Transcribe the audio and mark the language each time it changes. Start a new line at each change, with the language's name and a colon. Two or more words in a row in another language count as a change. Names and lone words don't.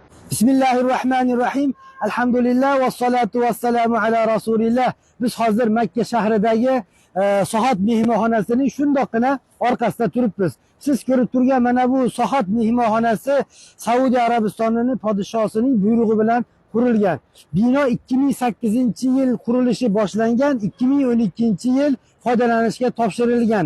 Arabic: بسم الله الرحمن الرحيم. الحمد لله والصلاة والسلام على رسول الله.
Uzbek: Biz hozir Makka shahridagi Sohat mehmonxonasining shundoqqina orqasida turibmiz. Siz ko'rib turgan mana bu Sohat mehmonxonasi Saudiya Arabistonining podshosining buyrug'i bilan qurilgan. Bino 2008-yil qurilishi boshlangan, 2012-yil foydalanishga topshirilgan.